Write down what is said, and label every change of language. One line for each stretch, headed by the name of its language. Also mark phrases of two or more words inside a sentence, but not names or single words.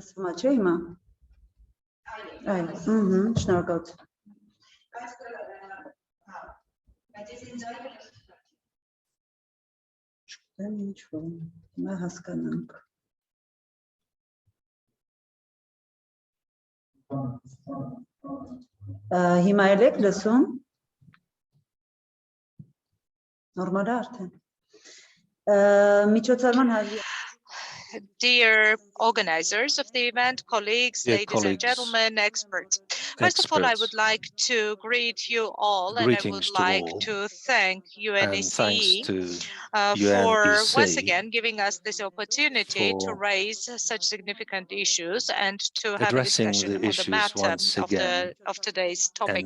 Armenian: Շնորհակալություն։ Չգիտեմ ինչ-որ, հիմա հասկանանք։ Հիմա եք լսում։ Նորմալ է արդեն։ Միջոցառման
English: Dear organizers of the event, colleagues, ladies and gentlemen, experts. First of all, I would like to greet you all, and I would like to thank UNECE for once again giving us this opportunity to raise such significant issues and to have a discussion on the matter of today's topic.